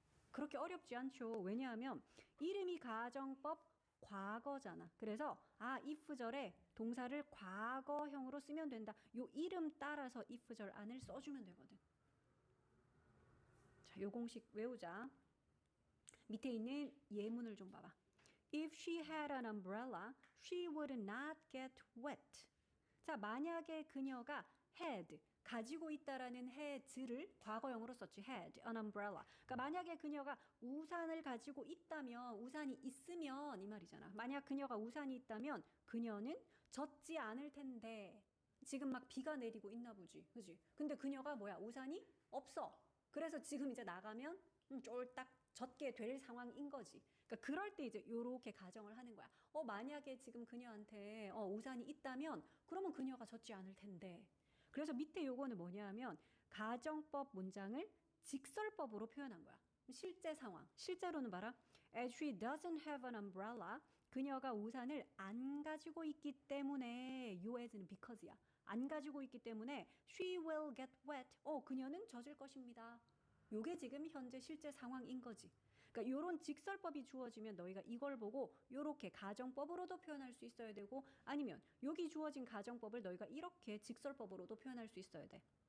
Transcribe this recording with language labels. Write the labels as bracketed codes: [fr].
[ko] 그렇게 어렵지 않죠. 왜냐하면 이름이 가정법 과거잖아. 그래서 if절에 동사를 과거형으로 쓰면 된다. 요 이름 따라서 if절 안을 써주면 되거든. 자, 요 공식 외우자. 밑에 있는 예문을 좀 봐봐. [en] If she had an umbrella, she would not get wet. [ko] 자, 만약에 그녀가 had 가지고 있다라는 had를 과거형으로 썼지. [en] had an umbrella. [ko] 그러니까 만약에 그녀가 우산을 가지고 있다면, 우산이 있으면 이 말이잖아. 만약 그녀가 우산이 있다면 그녀는 젖지 않을 텐데. 지금 막 비가 내리고 있나 보지. 그지? 근데 그녀가 뭐야? 우산이 없어. 그래서 지금 이제 나가면 쫄딱 젖게 될 상황인 거지. 그러니까 그럴 때 이제 요렇게 가정을 하는 거야. 만약에 지금 그녀한테 우산이 있다면 그러면 그녀가 젖지 않을 텐데. 그래서 밑에 요거는 뭐냐 하면 가정법 문장을 직설법으로 표현한 거야. 실제 상황. 실제로는 봐라. [en] As she doesn't have an umbrella. [ko] 그녀가 우산을 안 가지고 있기 때문에 요 as는 because야. 안 가지고 있기 때문에 [en] she will get wet. [ko] 그녀는 젖을 것입니다. 요게 지금 현재 실제 상황인 거지. 그러니까 요런 직설법이 주어지면 너희가 이걸 보고 요렇게 가정법으로도 표현할 수 있어야 되고 아니면 여기 주어진 가정법을 너희가 이렇게 직설법으로도 표현할 수 있어야 돼.